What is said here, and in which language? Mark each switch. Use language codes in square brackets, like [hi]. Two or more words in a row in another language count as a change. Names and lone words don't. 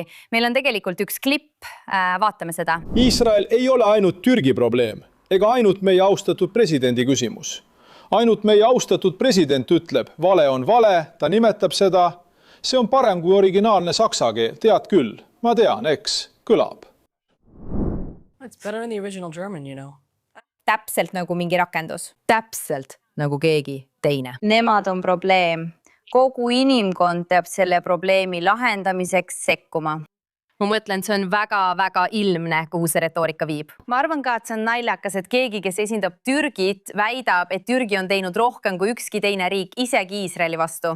[et] Meil on tegelikult üks klipp, vaatame seda. Iisrael ei ole ainult Türgi probleem, ega ainult meie austatud presidendi küsimus. Ainult meie austatud president ütleb, vale on vale, ta nimetab seda. See on parem kui originaalne saksa keel, tead küll. Ma tean, eks, kõlab. [en] It's better than the original German, you know. [et] Täpselt nagu mingi rakendus. Täpselt nagu keegi teine. Nemad on probleem. Kogu inimkond peab selle probleemi lahendamiseks sekkuma. Ma mõtlen, see on väga-väga ilmne, kuhu see retoorika viib. Ma arvan ka, et see on naljakas, et keegi, kes esindab Türgit, väidab, et Türgi on teinud rohkem kui ükski teine riik, isegi Iisraeli vastu.